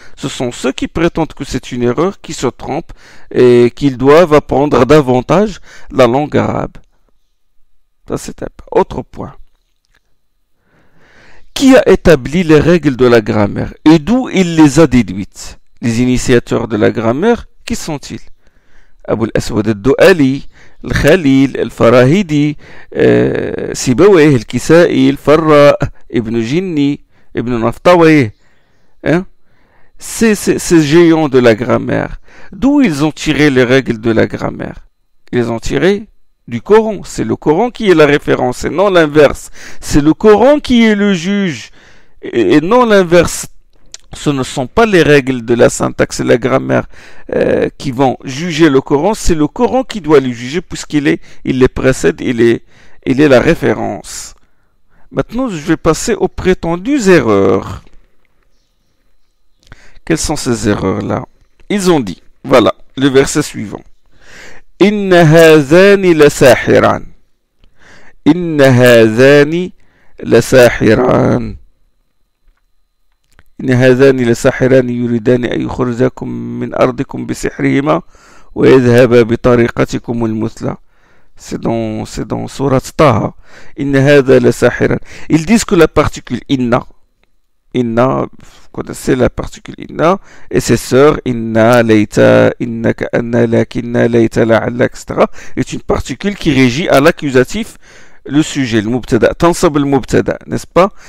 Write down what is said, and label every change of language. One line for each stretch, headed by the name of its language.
French: Ce sont ceux qui prétendent que c'est une erreur qui se trompent et qu'ils doivent apprendre davantage la langue arabe. Ça, c'est un autre point. Qui a établi les règles de la grammaire et d'où il les a déduites? Les initiateurs de la grammaire, qui sont-ils? Abu al-Aswad al-Du'ali, الخليل الفراهيدي, سيبويه الكسائي الفراء ابن جني ابن نفطويه. Hein? Ces géants de la grammaire, d'où ils ont tiré les règles de la grammaire? Ils les ont tirées du Coran. C'est le Coran qui est la référence et non l'inverse. C'est le Coran qui est le juge et non l'inverse. Ce ne sont pas les règles de la syntaxe et la grammaire qui vont juger le Coran, c'est le Coran qui doit les juger puisqu'il les précède, il est la référence. Maintenant, je vais passer aux prétendues erreurs. Quelles sont ces erreurs-là? Ils ont dit, voilà, le verset suivant.
Arabic: Inna hazani la sahiran. Inna hazani la sahiran. إن هذان لساحران يريدان أن يخرجاكم من أرضكم بسحرهما ويذهبا بطريقتكم المثلى.
French: C'est dans Surat Taha.
Arabic: إن هذا لساحران.
French: Ils disent que la particule inna, inna, vous connaissez la particule inna, et ses sœurs, inna, layta, innaka, anna, lakinna, layta, la'alla, etc., est une particule qui régit à l'accusatif le sujet, le mubtada, tansab le mubtada, n'est-ce pas?